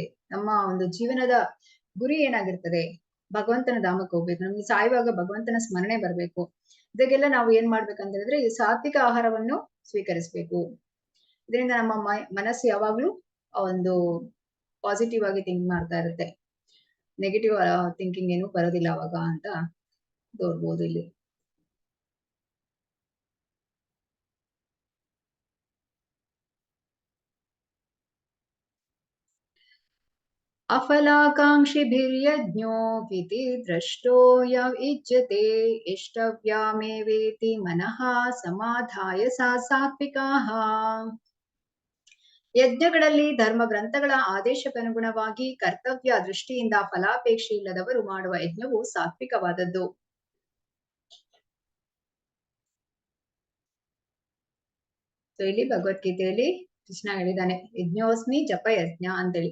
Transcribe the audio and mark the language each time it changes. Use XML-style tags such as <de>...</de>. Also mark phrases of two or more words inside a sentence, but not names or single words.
<kn>ನಮ್ಮ ಒಂದು ಜೀವನದ ಗುರಿ ಏನಾಗಿರ್ತದೆ, ಭಗವಂತನ ಧಾಮಕ್ಕೆ ಹೋಗ್ಬೇಕು, ನಮ್ಗೆ ಸಾಯುವಾಗ ಭಗವಂತನ ಸ್ಮರಣೆ ಬರ್ಬೇಕು. ಇದಕ್ಕೆಲ್ಲ ನಾವು ಏನ್ ಮಾಡ್ಬೇಕಂತ ಹೇಳಿದ್ರೆ ಈ ಸಾತ್ವಿಕ ಆಹಾರವನ್ನು ಸ್ವೀಕರಿಸ್ಬೇಕು. ಇದರಿಂದ ನಮ್ಮ ಮನಸ್ಸು ಯಾವಾಗ್ಲೂ ಒಂದು ಪಾಸಿಟಿವ್ ಆಗಿ ಥಿಂಕ್ ಮಾಡ್ತಾ ಇರುತ್ತೆ,</kn> <en>negative thinking</en> <kn>ಏನು ಬರೋದಿಲ್ಲ ಅವಾಗ ಅಂತ ತೋರ್ಬೋದು ಇಲ್ಲಿ.</kn> <sa>अफलाकाङ्क्षिभिर्यज्ञो विधि द्रष्टो य इज्यते इष्टव्यामेवेति मनः समाधाय सा सात्विकाः.</sa> <kn>ಯಜ್ಞಗಳಲ್ಲಿ ಧರ್ಮ ಗ್ರಂಥಗಳ ಆದೇಶಕ್ಕನುಗುಣವಾಗಿ ಕರ್ತವ್ಯ ದೃಷ್ಟಿಯಿಂದ ಫಲಾಪೇಕ್ಷೆ ಇಲ್ಲದವರು ಮಾಡುವ ಯಜ್ಞವು ಸಾತ್ವಿಕವಾದದ್ದು. ಇಲ್ಲಿ ಭಗವದ್ಗೀತೆಯಲ್ಲಿ ಕೃಷ್ಣ ಹೇಳಿದಾನೆ,</kn> <sa>ಯಜ್ಞೋಸ್ಮಿ ಜಪ ಯಜ್ಞ</sa> <kn>ಅಂತೇಳಿ.</kn>